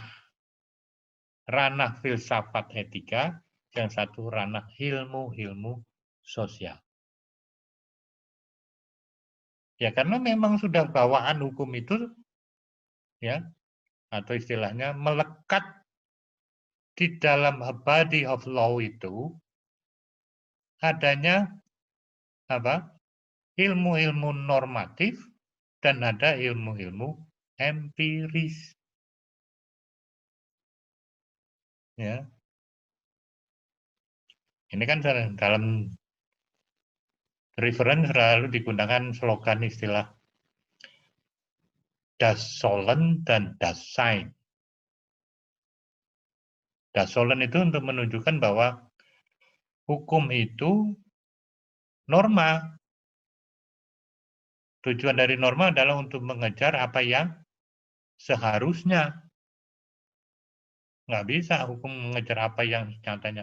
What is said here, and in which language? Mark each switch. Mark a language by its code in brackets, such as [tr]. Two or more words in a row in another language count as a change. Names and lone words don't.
[id] Ranah filsafat etika, yang satu ranah ilmu-ilmu sosial. Ya karena memang sudah bawaan hukum itu, ya, atau istilahnya melekat di dalam [en] body of law [id] itu adanya apa? Ilmu-ilmu normatif dan ada ilmu-ilmu empiris. Ya. Ini kan dalam reference selalu digunakan slogan istilah [de] das Sollen [id] dan [de] das Sein. Das Sollen [id] itu untuk menunjukkan bahwa hukum itu norma. Tujuan dari norma adalah untuk mengejar apa yang seharusnya. Nggak bisa hukum mengejar apa yang nyatanya.